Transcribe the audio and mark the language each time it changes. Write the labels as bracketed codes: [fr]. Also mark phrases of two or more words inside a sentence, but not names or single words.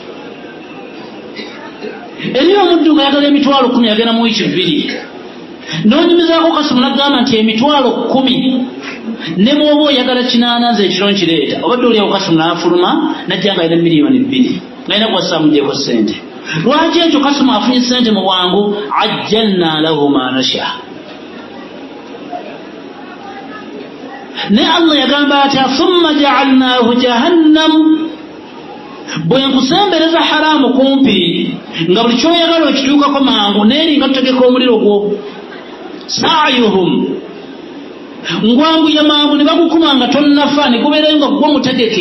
[lg] Eriyo omuddu ng'ayagala emitwalo 10 agenda mu wiiki 2, n'onyumizaako kasimu nagamba nti emitwalo 10, ne bw'oba oyagala 80 nze ekiro nkireeta. Obadde oliawo kasimu n'afuluma najja nga alina miliyoni 2 ng'alina kuwasaamugyeko ssente. Lwaki ekyo kasimu afunye ssente mu bwangu? [ar] عجلنا له ما نشاء. [lg] Ne Allah yagamba atya [ar] ثم جعلناه جهنم, [lg] bwe nkusembereza haramu kumpi nga buli kyoyagala okituukako mangu n'eri nga tutegeka omuliro gwo. Sa'yuhum, ngwanguya mangu ne bagukuma nga tonnafa ne gubeerayo nga gwo mutegeke.